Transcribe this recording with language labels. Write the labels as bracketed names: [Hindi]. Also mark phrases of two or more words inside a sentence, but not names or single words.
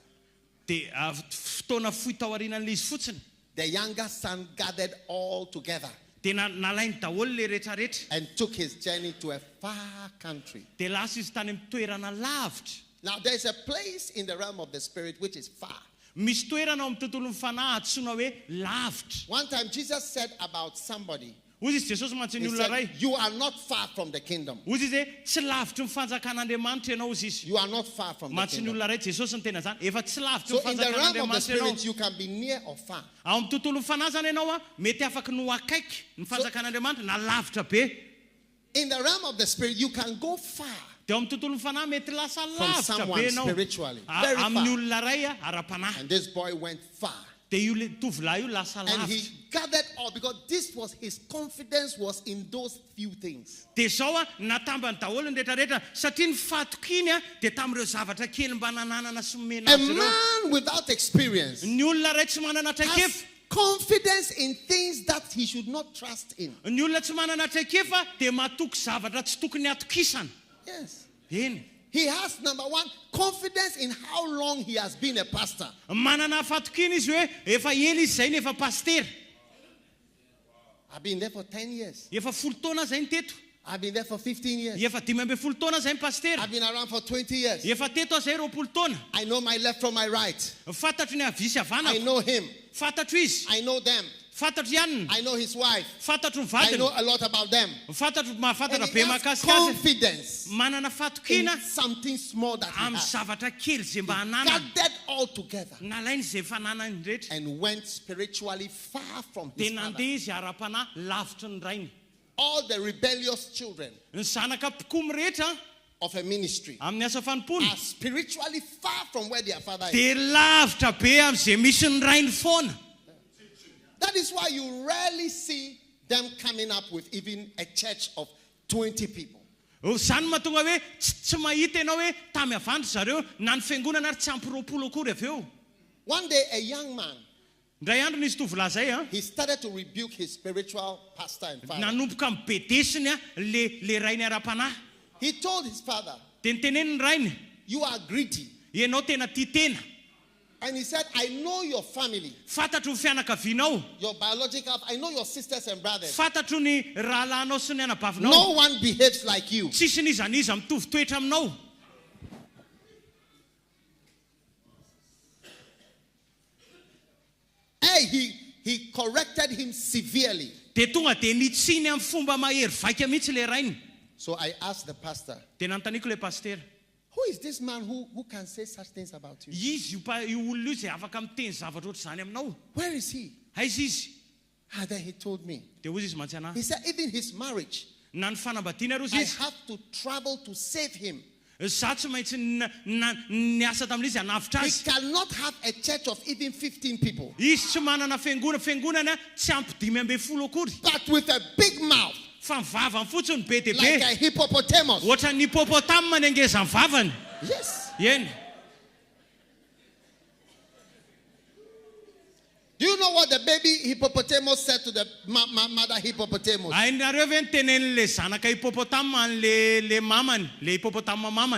[Malagasy] Dia fotoana fohy tao aorianan'ilay izy fotsiny. [English] the younger son gathered all together [Malagasy] Dia nalainy daholo le rehetrarehetra. [English] and took his journey to a far country. [Malagasy] Dia lasa izy tany amin'ny toerana lavitra. [English] Now there's a place in the realm of the spirit which is far. [Malagasy] Misy toerana ao amin'ny tontolon'ny fanahy antsoina hoe lavitra. [English] One time Jesus said about somebody, [Malagasy] Hozy izy Jesosy mantsy ny [English] he [Malagasy] olona ray. [English] said, you are not far from the kingdom. [Malagasy] Hozy izy hoe tsy lavitra ny fanjakan'Andriamanitra ianao hozy izy. [English] You are not far from the [Malagasy] Mantsy ny [English] kingdom. [Malagasy] olona ray Jesosy ny tena zany. Efa tsy lavitra [English] So [Malagasy] ny [English] in the realm of the [Malagasy] fanjakan'Andriamanitra [English] spirit, [Malagasy] ianao. [English] you can be near or far. [Malagasy] Ao amin'ny tontolon'ny fanahy zany ianao a mety afaka no akaiky ny fanjakan'Andriamanitra na lavitra be. [English] In the realm of the spirit, you can go far [Malagasy] Dia ao amin'ny tontolon'ny fanahy mety lasa [English] from [Malagasy] lavitra [English] someone [Malagasy] be ianao. [English] spiritually. Very [Malagasy] Amin'ny [English] far. [Malagasy] olona ray a ara-panahy. [English] And this boy went far. [Malagasy] Dia io le tovolahy io lasa [English] And [Malagasy] lavitra. [English] he gathered all because this was his confidence was in those few things. [Malagasy] Dia zao a natambany daholo ny rehetrarehetra satria ny fatokiny a dia tamin'ireo zavatra kely mba nananana sy momena [English] A [Malagasy] azy ireo. [English] man without experience [Malagasy] Ny olona ray tsy manana [English] has [Malagasy] traikefa. [English] confidence in things that he should not trust in. [Malagasy] Ny olona tsy manana traikefa dia matoky zavatra tsy tokony atokisana. [English] Yes. [Malagasy] Eny. [English] He has, number one, confidence in how long he has been a pastor. [Malagasy] Manana fatokiny izy hoe efa ela izy zay ny efa pastera. [English] I've been there for 10 years. [Malagasy] Efa 10 taona zay ny teto. [English] I've been there for 15 years. [Malagasy] Efa 10 taona zay ny pastera. [English] I've been around for 20 years. [Malagasy] Efa teto zay 20 taona. [English] I know my left from my right. [Malagasy] Fantatro ny avy sy [English] I [Malagasy] havanako. [English] know him. [Malagasy] Fantatro izy. [English] I know them. [Malagasy] Fantatro ihany. [English] I know his wife. [Malagasy] Fantatro ny [English] I know [Malagasy] vadiny. [English] a lot about them. [Malagasy] Fantatro mahafantatra [English] And [Malagasy] be [English] he has [Malagasy] mahakasika azy. [English] confidence [Malagasy] Manana [English] in [Malagasy] fatokina [English] something small that he [Malagasy] amin'ny [English] has. [Malagasy] zavatra kely zay mba hanana. [English] Gathered all together [Malagasy] Nalainy zay fananany rehetra. [English] and went spiritually far from [Malagasy] Dia [English] his father. [Malagasy] nandeha izy ara-panahy lavitra ny rainy. [English] All the rebellious children [Malagasy] Ny zanaka pikomy rehetra [English] of a ministry [Malagasy] amin'ny asa fanompoana [English] are spiritually far from where their father is. [Malagasy] dia lavitra be amin'izay misy ny rainy foana. [English] That is why you rarely see them coming up with even a church of 20 people. [Malagasy] Zany mahatonga hoe tsy mahita ianao hoe tamy avandro zareo na ny fiangonana ary tsy ampy 20 akory avy eo. [English] One day, a young man, [Malagasy] Ndray andro nisy tovolahy zay a [English] he started to rebuke his spiritual pastor and father. [Malagasy] nanomboka mibedesiny a le rainy ara-panahy. [English] He told his father, [Malagasy] Dia niteneny ny rainy, [English] you are greedy. [Malagasy] ianao tena tia tena. [English] And he said, I know your family, [Malagasy] Fantatro ny fianakavianao. [English] your biological, I know your sisters and brothers. [Malagasy] Fantatro ny rahalahinao sy ny anabavinao. [English] No one behaves like you. [Malagasy] Tsisy nizaniza mitovy toetra aminao. [English] Hey, he corrected him severely. [Malagasy] Dia tonga dia nitsiny amin'ny fomba mahery vaika mihitsy le rainy. [English] So I asked the pastor, [Malagasy] Dia nanontaniko le pastera. [English] who is this man who can say such things about you? [Malagasy] Izy io olona io zay afaka miteny zavatra ohatry zany aminao. [English] Where is he? [Malagasy] Aiza izy? [English] And then he told me. [Malagasy] Dia hozy izy mantsy anahy. [English] He said, even his marriage, [Malagasy] Na ny fanambadiana ro [English] I [Malagasy] izy. [English] have to travel to save him. [Malagasy] Za tsy maintsy niasa tamin'izy hanavitra [English] He [Malagasy] azy. [English] cannot have a church of even 15 people. [Malagasy] Izy tsy manana fiangonana tsy ampy 5 akory. [English] But with a big mouth, [Malagasy] Fa mivavany fotsiny be dia [English] like [Malagasy] be. [English] a hippopotamus. [Malagasy] Ohatra ny hipopotame nengeza ny vavany. [English] Yes. [Malagasy] Eny. [English] Do you know what the baby hippopotamus said to the mother hippopotamus? [Malagasy] Hainareo ve ny tenen'le zanaka hipopotame an'le mamany, le hipopotame mamany.